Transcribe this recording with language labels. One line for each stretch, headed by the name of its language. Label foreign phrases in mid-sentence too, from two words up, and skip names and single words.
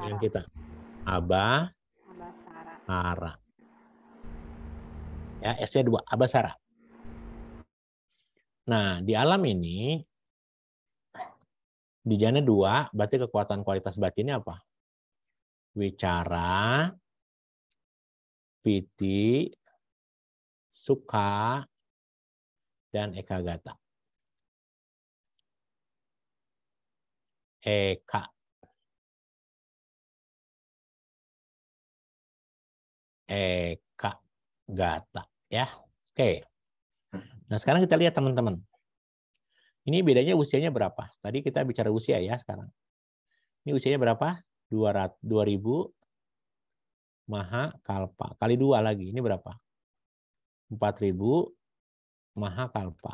Indonesian: Yang kita Abhasara. Ya, S-nya 2, Abhasara. Nah, di alam ini di jana 2 berarti kekuatan kualitas batinnya apa? Wicara,
Pali: piti, sukha,
Indonesian: dan ekagata. Ekagata ya. Oke. Nah, sekarang kita lihat teman-teman. Ini bedanya usianya berapa? Tadi kita bicara usia ya sekarang. Ini usianya berapa? 2000 Mahakalpa. Kali 2 lagi. Ini berapa? 4000 Mahakalpa.